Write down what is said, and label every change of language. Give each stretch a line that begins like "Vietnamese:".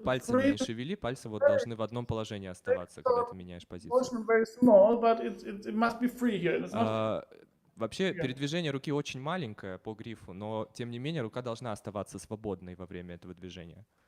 Russian: Пальцами не шевели, пальцы вот должны в одном положении оставаться, когда ты меняешь позицию.
English: motion very small, but it must be free here. It's not
Russian: Вообще передвижение руки очень маленькое по грифу, но тем не менее рука должна оставаться свободной во время этого движения.